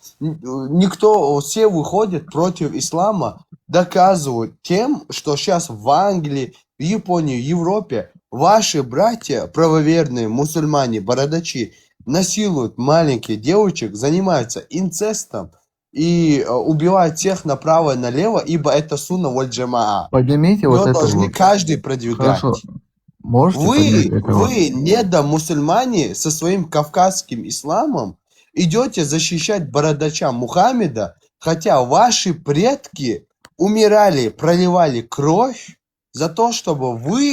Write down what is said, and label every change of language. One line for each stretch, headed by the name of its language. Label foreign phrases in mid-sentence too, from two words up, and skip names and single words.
Russian: никто, все выходят против ислама, доказывают тем, что сейчас в Англии, в Японии, в Европе ваши братья, правоверные мусульмане, бородачи, насилуют маленьких девочек, занимаются инцестом и убивают всех направо и налево, ибо это
Arabic: السنة والجماعة.
Russian: Поднимите вот Ее это должны вот. каждый продвигать. Хорошо. Можете поднять это вот? Вы, недомусульмане, со своим кавказским исламом идете защищать бородача Мухаммеда, хотя ваши предки умирали, проливали кровь за то, чтобы вы